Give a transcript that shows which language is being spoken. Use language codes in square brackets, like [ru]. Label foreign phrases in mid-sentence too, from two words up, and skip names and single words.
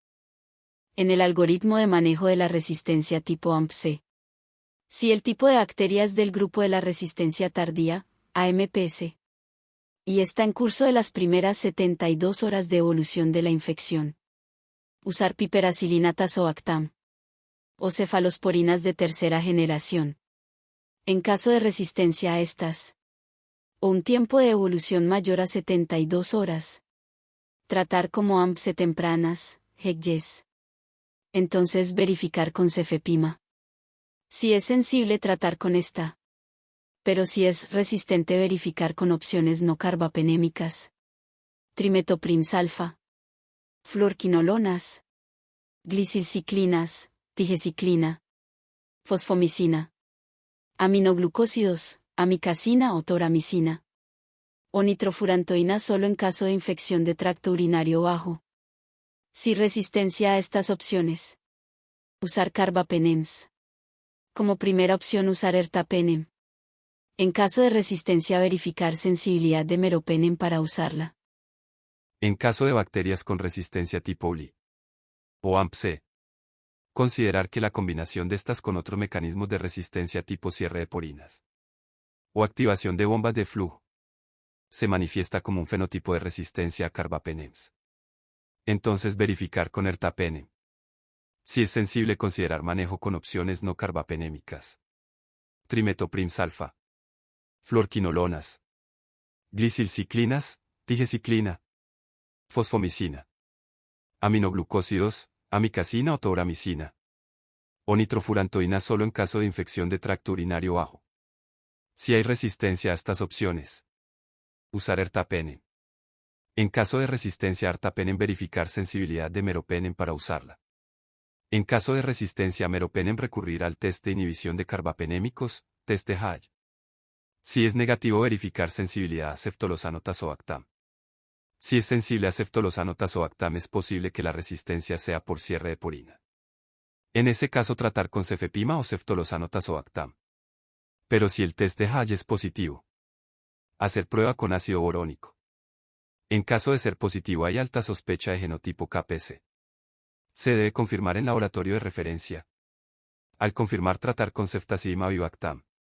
[es] En el algoritmo de manejo de la resistencia tipo AMP-C. Si el tipo de bacteria es del grupo de la resistencia tardía, AMPS, y está en curso de las primeras 72 horas de evolución de la infección. Usar piperacilina tazobactam. O cefalosporinas de tercera generación. En caso de resistencia a estas. O un tiempo de evolución mayor a 72 horas. Tratar como AMP-C tempranas, HEC-YES. Entonces verificar con cefepima. Si es sensible tratar con esta. Pero si es resistente verificar con opciones no carbapenémicas. Trimetoprims-alfa. Fluorquinolonas. Glicilciclinas, tigeciclina. Fosfomicina. Aminoglucósidos, amicacina o toramicina. O nitrofurantoína solo en caso de infección de tracto urinario bajo. Si resistencia a estas opciones. Usar carbapenems. Como primera opción usar ertapenem. En caso de resistencia verificar sensibilidad de meropenem para usarla. En caso de bacterias con resistencia tipo ULI o AMP-C, considerar que la combinación de estas con otros mecanismos de resistencia tipo cierre de porinas o activación de bombas de flujo se manifiesta como un fenotipo de resistencia a carbapenems. Entonces verificar con ertapenem. Si es sensible considerar manejo con opciones no carbapenémicas. Trimetoprims-alfa. Fluorquinolonas. Glicilciclinas, tigeciclina. Fosfomicina. Aminoglucósidos, amicacina o toramicina. O nitrofurantoína solo en caso de infección de tracto urinario bajo. Si hay resistencia a estas opciones. Usar ertapenem. En caso de resistencia a ertapenem verificar sensibilidad de meropenem para usarla. En caso de resistencia a meropenem recurrir al test de inhibición de carbapenémicos, Test de Hall. Si es negativo, verificar sensibilidad a ceftolosano tazobactam. Si es sensible a ceftolosano tazobactam, es posible que la resistencia sea por cierre de purina. En ese caso, tratar con cefepima o ceftolosano tazobactam. Pero si el test de Hall es positivo, hacer prueba con ácido borónico. En caso de ser positivo, hay alta sospecha de genotipo KPC. Se debe confirmar en laboratorio de referencia. Al confirmar, tratar con ceftazidimab-avibactam.